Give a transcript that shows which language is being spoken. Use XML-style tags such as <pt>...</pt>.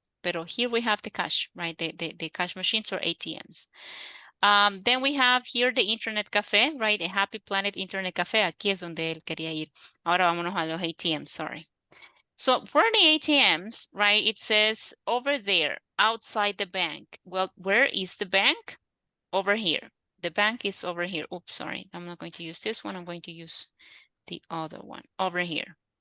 <es>Pero</es> <en>here we have the cash, right? The cash machines or ATMs. Then we have here the Internet Café, right? A Happy Planet Internet Café.</en> <es>Aquí es donde él quería ir. Ahora vámonos a los ATMs, sorry.</es> <en>So for the ATMs, right, it says over there, outside the bank. Well, where is the bank? Over here. The bank is over here. Oops, sorry. I'm not going to use this one. I'm going to use the other one over here.</en>